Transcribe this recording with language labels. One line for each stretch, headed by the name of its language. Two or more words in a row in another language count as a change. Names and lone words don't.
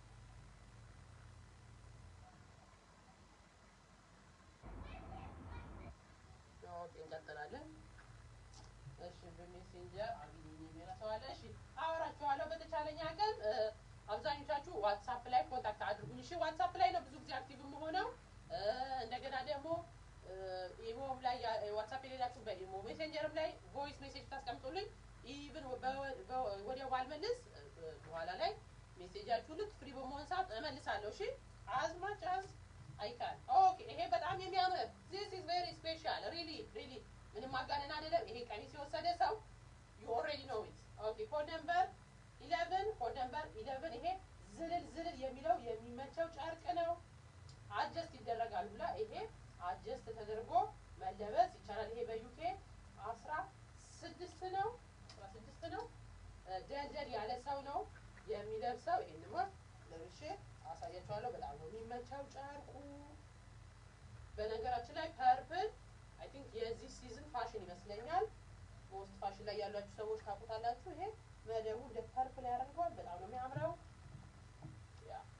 Amharic: እንቀጥላለን እሺ በሜሴንጀር አግኝኝ የሚላሰዋለ እሺ አወራችኋለሁ በተቻለኝ አቅም አብዛኞቻችሁ ዋትስአፕ ላይ ኮንታክት አድርጉኝ እሺ ዋትስአፕ ላይ ነው ብዙ ጊዜ አክቲቭ የምሆነው እንደገና ደግሞ ኢሞም ላይ ዋትስአፕ የሌላችሁ በኢሞ ሜሴንጀርም ላይ
English: voice message
Amharic: ታስቀምጡልኝ ኢቭን ወዲያው ባልመልስ በኋላ ላይ ሜሴጃችሁ ልክ ፍሪ በመሆን ሰዓት እመልሳለሁ እሺ
English: as much as I can okay
Amharic: ይሄ በጣም የሚያምር
English: this is very special really
Amharic: ምንም ማጋነን አይደለም ይሄ ቀሚስ የወሰደ ሰው
English: you already know it okay code number
Amharic: 11 ይሄ ዝልል የሚለው የሚመቸው ጨርቅ ነው አጀስት ይደረጋል ብላ ይሄ አጀስት ተደርጎ መለበስ ይቻላል ይሄ በዩኬ 16 ነው ደልደል ያለ ሰው ነው የሚለብሰው ይሄንማ ለብሼ አሳያችኋለሁ በጣም ነው የሚመቸው ጨርቁ በነገራችን ላይ
English: purple I think
Amharic: የዚህ ሲዝን ፋሽን ይመስለኛል
English: most fashion
Amharic: ላይ ያላችሁ ሰዎች ታውቁታላችሁ ይሄ መደቡ እንደ ፐርፕል ያደርገዋል በጣም ነው የሚያምረው ያ